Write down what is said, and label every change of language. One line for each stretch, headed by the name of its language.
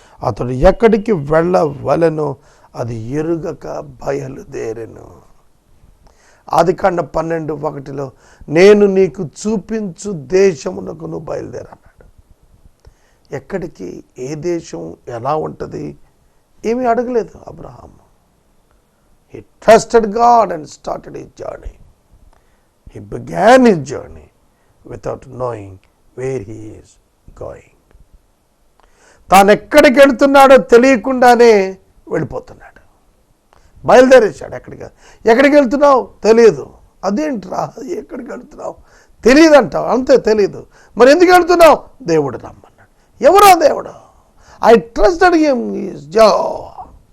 Telugu: అతడు ఎక్కడికి వెళ్ళవలెనో అది ఎరుగక బయలుదేరెను. ఆదికాండం 12:1 నేను నీకు చూపించు దేశమునకు నువ్వు బయలుదేరన్నాడు. ఎక్కడికి, ఏ దేశం, ఎలా ఉంటుంది ఏమీ అడగలేదు Abraham.
English: He trusted God and started his journey. He began his journey without knowing where he is going.
Telugu: తాను ఎక్కడికి వెళ్తున్నాడో తెలియకుండానే వెళ్ళిపోతున్నాడు. బయలుదేరేశాడు. ఎక్కడికి వెళ్తున్నావు తెలియదు. అదేంట్రా, ఎక్కడికి వెళ్తున్నావు తెలియదు అంటావు, అంతే తెలియదు. మరి ఎందుకు వెళ్తున్నావు? దేవుడు రమ్మన్నాడు. ఎవరో దేవుడు.
English: I trusted him,
Telugu: is Jehovah.